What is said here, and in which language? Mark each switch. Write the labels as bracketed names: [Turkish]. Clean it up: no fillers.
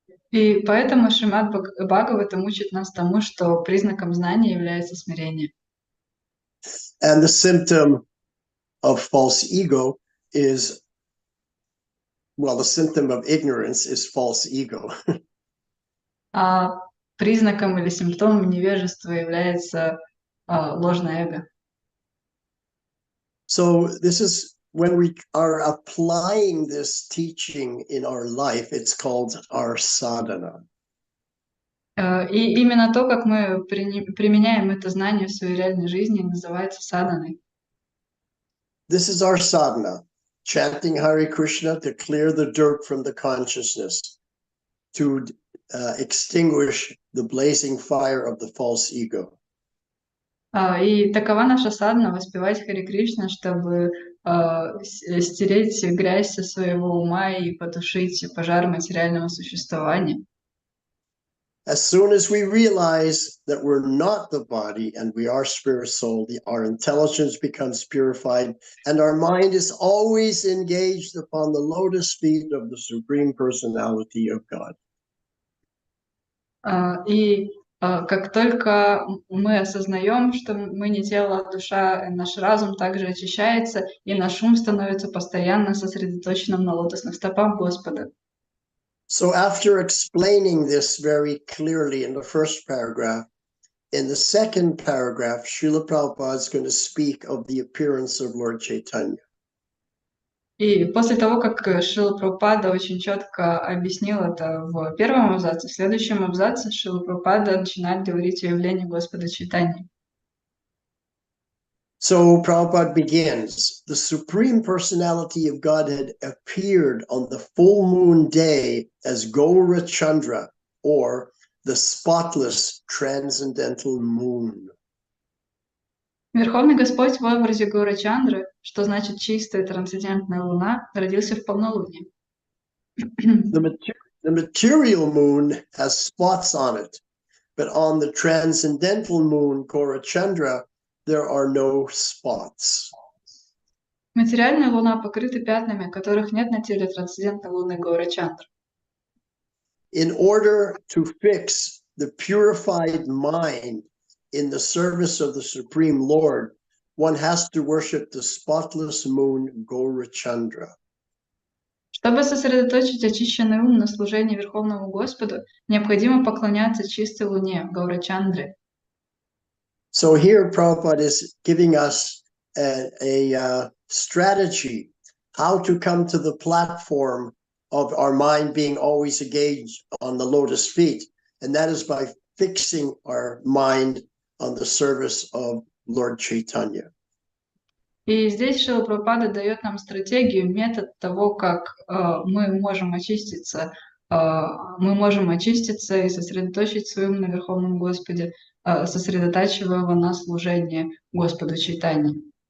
[Russian] И поэтому Шримад Бхагаватам учит нас тому, что признаком знания является смирение. [English] And the symptom of false ego is, well, the symptom of ignorance is false ego. [Russian] А признаком или симптомом невежества является ложное эго. [English] So this is when we are applying this teaching in our life, it's called our sadhana. [Russian] И именно то, как мы применяем это знание в своей реальной жизни, называется саданой. [English] This is our sadhana, chanting Hare Krishna to clear the dirt from the consciousness, to extinguish the blazing fire of the false ego. [Russian] И такова наша садхана — воспевать Харе Кришна, чтобы стереть грязь со своего ума и потушить пожар материального существования. [English] As soon as we realize that we're not the body and we are spirit soul, our intelligence becomes purified and our mind is always engaged upon the lotus feet of the Supreme Personality of God. [Russian] И как только мы осознаем, что мы не тело, а душа, наш разум также очищается, и наш ум становится постоянно сосредоточенным на лотосных стопах Господа. [English] So after explaining this very clearly in the first paragraph, in the second paragraph, Srila Prabhupada is going to speak of the appearance of Lord Chaitanya. [Russian] И после того, как Шрила Прабхупада очень четко объяснил это в первом абзаце, в следующем абзаце Шрила Прабхупада начинает говорить о явлении Господа Чайтаньи. [English] So Prabhupada begins, the Supreme Personality of Godhead appeared on the full moon day as Gaura Chandra, or the spotless transcendental moon. [Russian] Верховный Господь в образе Гора Чандры, что значит чистая трансцендентная луна, родился в полнолуние. [English] The material moon has spots on it, but on the transcendental moon, Gaurachandra, there are no spots. [Russian] Материальная луна покрыта пятнами, которых нет на теле трансцендентной луны Гора Чандры. [English] In order to fix the purified mind in the service of the Supreme Lord, one has to worship the spotless moon Gaurachandra. [Russian] Чтобы сосредоточить очищенный ум на служении Верховному Господу, необходимо поклоняться чистой луне Гора Чандре. [English] So here Prabhupada is giving us a strategy how to come to the platform of our mind being always engaged on the lotus feet, and that is by fixing our mind on the service of Lord Chaitanya. [Russian] И здесь Шрила Прабхупада дает нам стратегию, метод того, как мы можем очиститься и сосредоточить свой ум на Верховном Господе, сосредотачивая его на служении Господу Чайтанье.